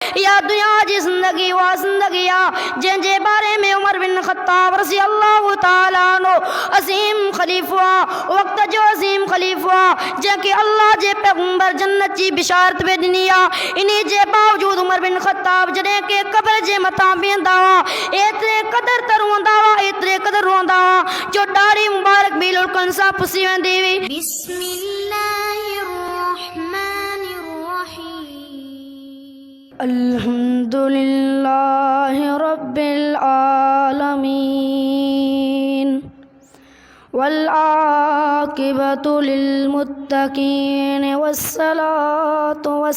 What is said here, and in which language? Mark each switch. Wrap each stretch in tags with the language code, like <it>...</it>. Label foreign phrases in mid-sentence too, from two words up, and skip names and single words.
<sd>या दुनिया जी ज़िंदगी वा ज़िंदगी आ जंहिंजे बारे में उमर बिन ख़त्ताब</sd> <ar>رضي الله تعالى عنه</ar> <sd>अज़ीम ख़लीफ़ा वक़्त जो अज़ीम ख़लीफ़ा जंहिंखे अल्लाह जे पैगंबर जन्नत जी बिशारत पे ॾिनी आहे। इन्ही जे बावजूदि उमर बिन ख़त्ताब जॾहिं के क़ब्र जे मथां बीहंदा हुआ एतिरे क़दर त रोंदा हुआ एतिरे क़दर रोंदा हुआ जो ॾाढ़ी मुबारक बि लुड़कनि सां पुसी वेंदी हुई।</sd> <ar>الحمد لله رب العالمين والعاقبة للمتقين والصلاة</ar>